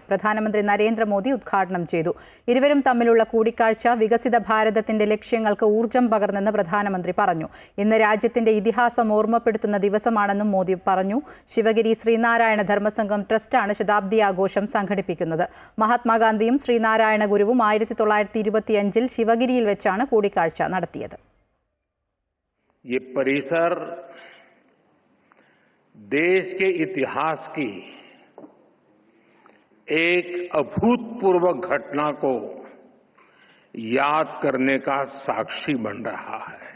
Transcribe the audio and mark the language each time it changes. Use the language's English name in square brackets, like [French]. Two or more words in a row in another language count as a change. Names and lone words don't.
[Malayalam] പ്രധാനമന്ത്രി നരേന്ദ്രമോദി ഉദ്ഘാടനം ചെയ്തു. ഇരുവരും തമ്മിലുള്ള കൂടിക്കാഴ്ച വികസിത ഭാരതത്തിന്റെ ലക്ഷ്യങ്ങൾക്ക് ഊർജ്ജം പകർന്നെന്ന് പ്രധാനമന്ത്രി പറഞ്ഞു. ഇന്ന് രാജ്യത്തിന്റെ ഇതിഹാസം ഓർമ്മപ്പെടുത്തുന്ന ദിവസമാണെന്നും മോദി പറഞ്ഞു. ശിവഗിരി ശ്രീനാരായണ ധർമ്മസംഘം ട്രസ്റ്റാണ് ശതാബ്ദി ആഘോഷം സംഘടിപ്പിക്കുന്നത്. മഹാത്മാഗാന്ധിയും ശ്രീനാരായണ ഗുരുവും 1925-ൽ ശിവഗിരിയിൽ വെച്ചാണ് കൂടിക്കാഴ്ച നടത്തിയത്. [Hindi] देश के इतिहास की एक अभूतपूर्व घटना को याद करने का साक्षी बन रहा है.